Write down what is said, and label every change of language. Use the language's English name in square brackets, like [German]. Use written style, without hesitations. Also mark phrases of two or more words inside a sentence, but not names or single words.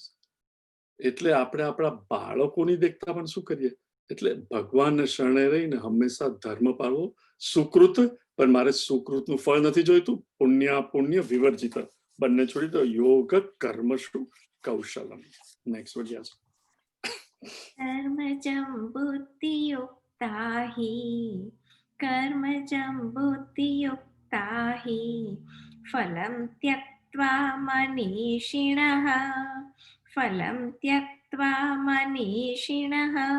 [Gujarati] એટલે આપણે આપણા બાળકોની દેખતા પણ શું કરીએ? એટલે ભગવાનને શરણે રહીને હંમેશા ધર્મ પાળવો, સુકૃત, પણ મારે સુકૃતનું ફળ નથી જોઈતું, પુણ્ય વિવર્જિત, બંને છોડી દો. [Sanskrit] યોગ કર્મશુ કૌશલમ. [English] next word. [Sanskrit] कर्मजं बुद्धियुक्ता हि कर्मजं बुद्धियुक्ता हि फलं त्यक्त्वा मनीषिणः फलं त्यक्त्वा मनीषिणः